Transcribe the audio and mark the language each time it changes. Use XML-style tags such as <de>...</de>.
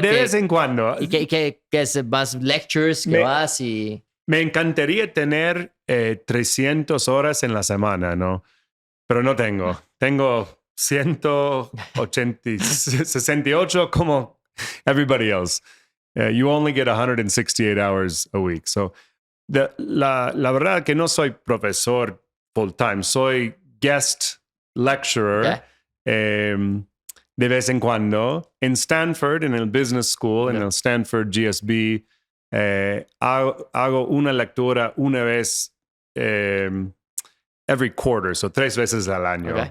<es>De vez en cuando. ¿Y qué es más lectures que Me- vas y...? Me encantaría tener 300 horas en la semana, ¿no? Pero no tengo. Tengo 168 como</es> <en>everybody else. You only get 168 hours a week.</en> <es>So, la verdad que no soy profesor full time. Soy guest lecturer de vez en cuando. En Stanford, en el Business School, en el Stanford GSB, hago una lectura una vez</es> <en>every quarter, so</en> <es>3 veces al año.</es>